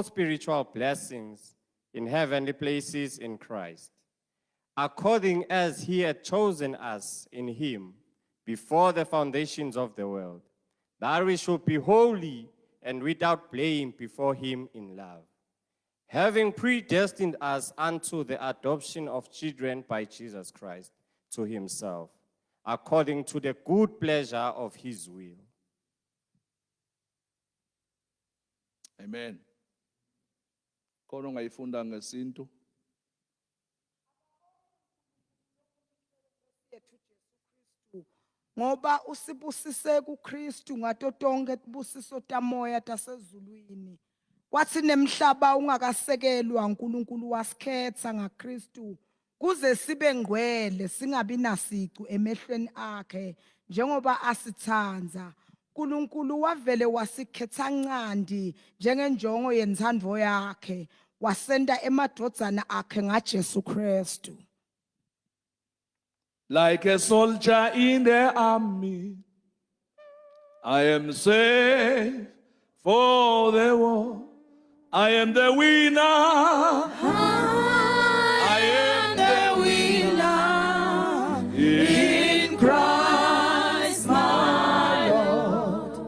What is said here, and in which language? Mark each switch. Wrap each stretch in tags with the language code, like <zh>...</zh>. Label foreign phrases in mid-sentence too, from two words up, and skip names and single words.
<en>spiritual blessings in heavenly places in Christ, according as he had chosen us in him before the foundations of the world, that we should be holy and without blame before him in love, having predestined us unto the adoption of children by Jesus Christ to himself, according to the good pleasure of his will. Amen.</en> <ss>Khona ungayifunda ngesintu. Ngoba usibusise kuKristu ngato tonke kubusiso tamoya tasezulwini. Kwathi nemhlaba ungakasekelwa uNkulunkulu wasikhetha ngaKristu kuze sibe ngcwele singabi nasicu emehlweni akhe njengoba asithanza. uNkulunkulu wavele wasikhetha ncandi njengenjongo yenthando yakhe, wasenda emadodana akhe ngaJesu Kristu.</ss> <en>Like a soldier in the army, I am saved for the war. I am the winner. I am the winner in Christ my Lord.</en>